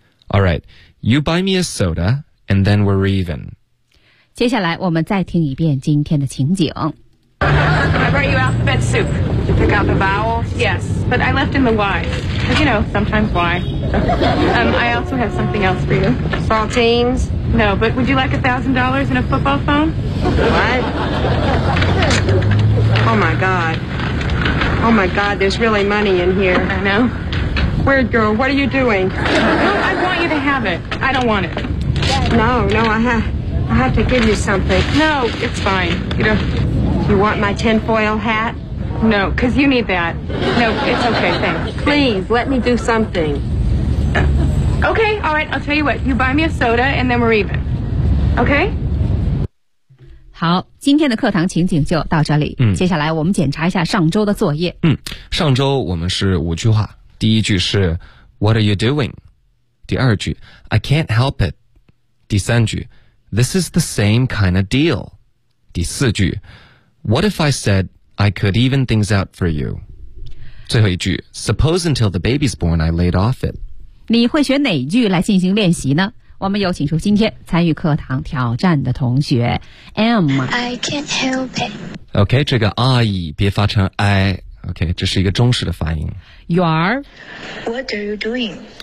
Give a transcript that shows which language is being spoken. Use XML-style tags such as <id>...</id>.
<en>All right, you buy me a soda and then we're even.</en> <zh>接下来我们再听一遍今天的情景。</zh> <en>I brought you alphabet soup. Did you pick out the vowels? Yes, but I left in the Y. Because, you know, sometimes why. I also have something else for you. Saltines? No, but would you like $1,000 and a football phone? What? Oh, my God. Oh, my God, there's really money in here. I know. Weird girl, what are you doing? No, I want you to have it. I don't want it. No, I have to give you something. No, it's fine. You know, you want my tinfoil hat? No, because you need that. No, it's okay, thanks. Please, let me do something. Okay, all right, I'll tell you what. You buy me a soda, and then we're even. Okay?</en> <zh>好，今天的课堂情景就到这里。接下来我们检查一下上周的作业。上周我们是五句话。第一句是</zh> <en>What are you doing?</en> <zh>第二句</zh> <en>I can't help it.</en> <zh>第三句</zh> <en>This is the same kind of deal.</en> <zh>第四句</zh> <en>What if I said,I could even things out for you.</en> <zh>最后一句</zh> <en>Suppose until the baby's born, I laid off it.</en> <zh>你会选哪句来进行练习呢？我们有请出今天参与课堂挑战的同学 M.</zh> <en>I can't help it.</en> <zh>OK, 这个 I 别发成 I. OK, 这是一个中式的发音。</zh> <en>You are? What are you doing?</en>